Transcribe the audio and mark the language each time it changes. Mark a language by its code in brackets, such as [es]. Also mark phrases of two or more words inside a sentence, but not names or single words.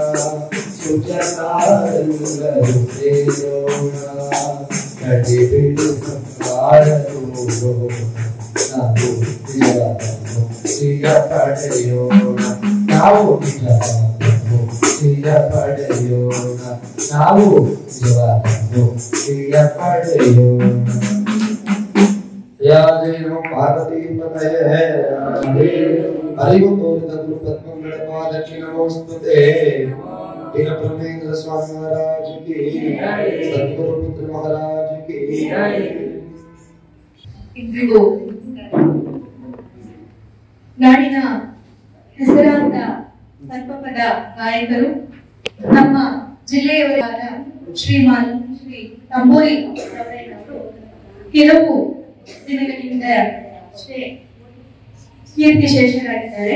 [kn] ಸುಜನಾರೆಲ್ಲರೂ ಸೇರೋಣ ಗಡಿಬಿಡಿ ಸಂಸಾರದೂರು ನಾವು ನಿಜವಾದ ಮುಕ್ತಿಯ ಪಡೆಯೋಣ ನಾವು ನಿಜವಾದ ಮುಕ್ತಿಯ ಪಡೆಯೋಣ ನಾವು ನಿಜವಾದ ಮುಕ್ತಿಯ ಪಡೆಯೋಣ ಯಾದೇನೋ ಪಾರ್ವತಿ ಪತಯೇ ಅರಿವು ತೋರಿದ ಗುರು ಪದ್ಮಗಳ ಪಾದಕ್ಕೆ ನಮೋಸ್ತುತೆ [hi] वीर ब्रह्मेंद्र स्वामी महाराज की [kn] सद्गुरु पुत्र महाराज की ಇಂದಿಗೂ ನಾಡಿನ ಹೆಸರಾಂತ ಸರ್ಪಪದ ಗಾಯಕರು ನಮ್ಮ ಜಿಲ್ಲೆಯವರಾದ ಶ್ರೀಮಾನ್ ಶ್ರೀ ತಂಬೂರಿ ಅವರು ಕೆಲವು ದಿನಗಳಿಂದ ಅಷ್ಟೇ ಕೀರ್ತಿಶೇಷರಾಗಿದ್ದಾರೆ.